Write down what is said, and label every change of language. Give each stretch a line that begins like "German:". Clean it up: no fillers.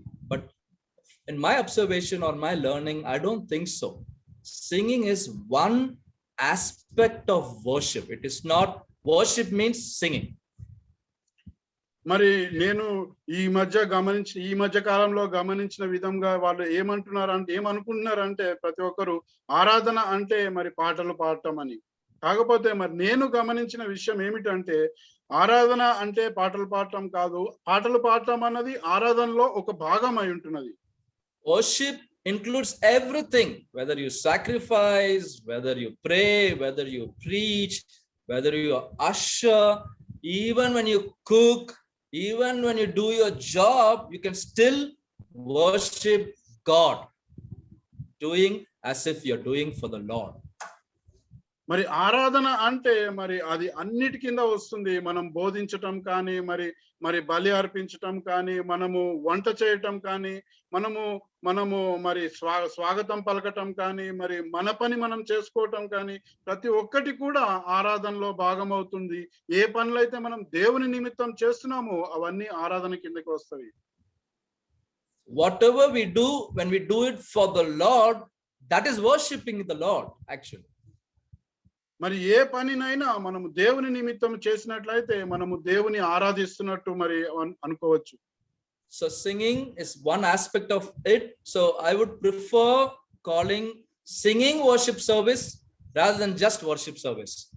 English: But in my observation or my learning, I don't think so. Singing is one aspect of worship. It is not, worship means singing.
Telugu: మరి నేను ఈ మధ్య కాలంలో గమనించిన విధంగా వాళ్ళు ఏమనుకుంటున్నారంటే ప్రతి ఒక్కరు ఆరాధన అంటే మరి పాటలు పాడటం అని. కాకపోతే మరి నేను గమనించిన విషయం ఏమిటంటే, ఆరాధన అంటే పాటలు పాడటం కాదు, పాటలు పాడటం అన్నది ఆరాధనలో ఒక భాగం అయి ఉంటున్నది.
English: Worship includes everything, whether you sacrifice, whether you pray, whether you preach, whether you usher, even when you cook, even when you do your job, you can still worship God, doing as if you're doing for the Lord.
Telugu: మరి ఆరాధన అంటే మరి అది అన్నిటి కింద వస్తుంది. మనం బోధించటం కానీ, మరి బలి అర్పించటం కానీ, మనము వంట చేయటం కానీ, మనము మరి స్వాగతం పలకటం కానీ, మరి మన పని మనం చేసుకోవటం కానీ, ప్రతి ఒక్కటి కూడా ఆరాధనలో భాగం అవుతుంది. ఏ పనులైతే మనం దేవుని నిమిత్తం చేస్తున్నామో అవన్నీ ఆరాధన కిందకి వస్తాయి.
English: Whatever we do, when we do it for the Lord, that is worshiping the Lord actually.
Telugu: మరి ఏ పనినైనా మనము దేవుని నిమిత్తం చేసినట్లయితే మనము దేవుని ఆరాధిస్తున్నట్టు మరి అనుకోవచ్చు.
English: So singing is one aspect of it. So I would prefer calling singing worship service rather than just worship service.